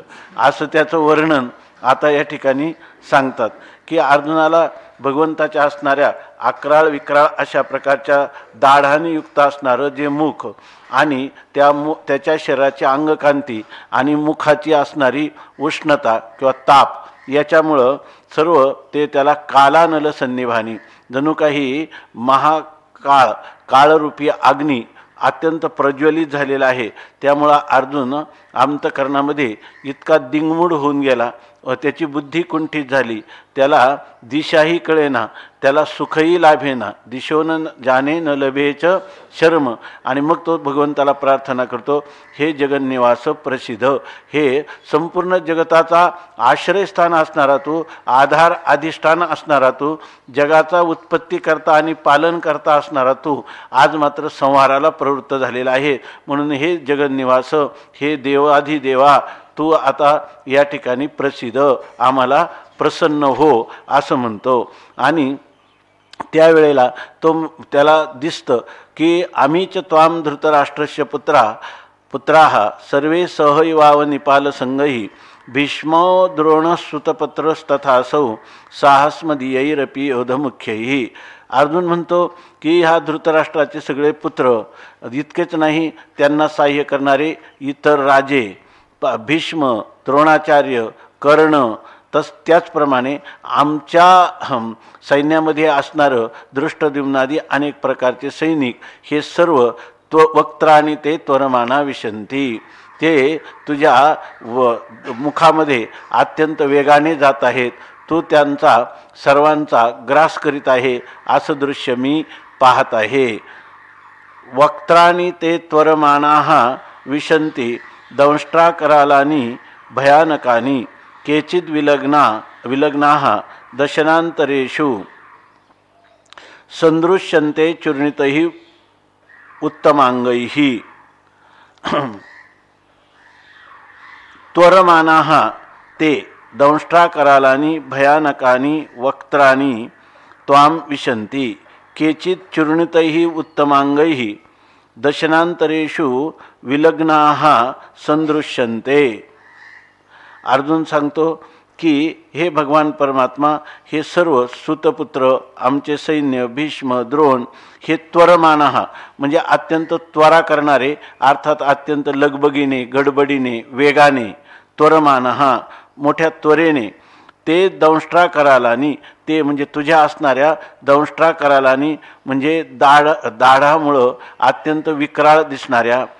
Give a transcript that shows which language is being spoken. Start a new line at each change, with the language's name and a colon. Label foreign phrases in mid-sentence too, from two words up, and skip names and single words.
Marathi: असं त्याचं वर्णन आता या ठिकाणी सांगतात की अर्जुनाला भगवंताच्या असणाऱ्या अक्राळ विक्राळ अशा प्रकारच्या दाढाने युक्त असणारं जे मुख आणि त्याच्या शरीराची अंगकांती आणि मुखाची असणारी उष्णता किंवा ताप याच्यामुळं सर्व ते त्याला कालानल सन्निभानी जणू काही काळरूपी अग्नी अत्यंत प्रज्वलित झालेला आहे. त्यामुळं अर्जुन अंतःकरणामध्ये इतका दिंगमूढ होऊन गेला व त्याची बुद्धी कुंठित झाली. त्याला दिशाही कळेना, त्याला सुखही लाभेना.
Sanskrit: दिशोन जाने न लभेच शर्म.
Marathi: आणि मग तो भगवंताला प्रार्थना करतो, हे जगन्निवास प्रसिद्ध, हे संपूर्ण जगताचा आश्रयस्थान असणारा तू, आधार अधिष्ठान असणारा तू, जगाचा उत्पत्ती करता आणि पालन करता असणारा तू आज मात्र संहाराला प्रवृत्त झालेला आहे. म्हणून हे जगन्निवास, हे देवाधिदेवा, तू आता या ठिकाणी प्रसिद्ध, आम्हाला प्रसन्न हो असं म्हणतो. आणि त्यावेळेला त्याला दिसतं की आम्हीच
Sanskrit: त्वाम धृतराष्ट्रस्य पुत्राः सर्वे सहैवाव निपाल संगही भीष्मो द्रोणसुतपत्रस्तथासौ साहस्मदीयैरपि योधमुख्यैः.
Marathi: अर्जुन म्हणतो की ह्या धृतराष्ट्राचे सगळे पुत्र, इतकेच नाही त्यांना सहाय्य करणारे इतर राजे, भीष्म, द्रोणाचार्य, कर्ण, त्याचप्रमाणे आमच्या सैन्यामध्ये असणारं दृष्टद्युम्नादी अनेक प्रकारचे सैनिक हे सर्व
Sanskrit: वक्त्राणि ते त्वरमाना विशन्ति.
Marathi: ते तुझ्या मुखामध्ये अत्यंत वेगाने जात आहेत. तू त्यांचा सर्वांचा ग्रास करीत आहे असं दृश्य मी पाहत आहे.
Sanskrit: वक्त्राणि ते त्वरमानाः विशन्ति दंष्ट्राकरालानि भयानकानि केचिद्विलग्नाः दशनान्तरेषु सन्दृश्यन्ते चूर्णितैः उत्तमाङ्गैः. त्वरमानाः ते दंष्ट्राकरालानि भयानकानि वक्त्राणि त्वां विशन्ति केचित् चूर्णितैः उत्तमाङ्गैः दशनान्तरेषु विलग्नाः सन्दृश्यन्ते.
Marathi: अर्जुन सांगतो की हे भगवान परमात्मा, हे सर्व सुतपुत्र, आमचे सैन्य, भीष्म, द्रोण, हे त्वरमानः म्हणजे अत्यंत त्वरा करणारे, अर्थात अत्यंत लगबगीने, गडबडीने, वेगाने, त्वरमानः मोठ्या त्वरेने, ते दंष्ट्राकरालानी, ते म्हणजे तुझ्या असणाऱ्या दंष्ट्राकरालानी म्हणजे दाढामुळं अत्यंत विक्राळ दिसणाऱ्या,